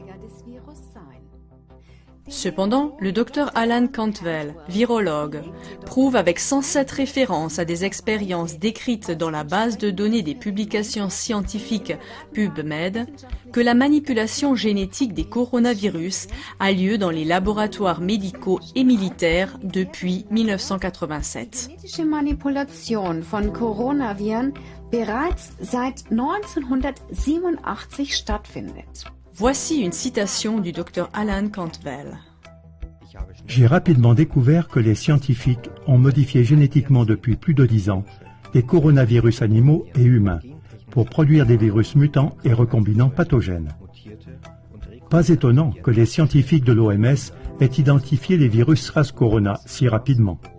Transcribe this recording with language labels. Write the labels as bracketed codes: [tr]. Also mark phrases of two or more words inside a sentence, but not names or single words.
[fr] Cependant, le docteur Alan Cantwell, virologue, prouve avec 107 références à des expériences décrites dans la base de données des publications scientifiques PubMed que la manipulation génétique des coronavirus a lieu dans les laboratoires médicaux et militaires depuis 1987. [de] Genetische Manipulation von Coronaviren bereits seit 1987 stattfindet. [fr] Voici une citation du docteur Alan Cantwell. J'ai rapidement découvert que les scientifiques ont modifié génétiquement depuis plus de 10 ans des coronavirus animaux et humains pour produire des virus mutants et recombinants pathogènes. Pas étonnant que les scientifiques de l'OMS aient identifié les virus SARS-Corona si rapidement.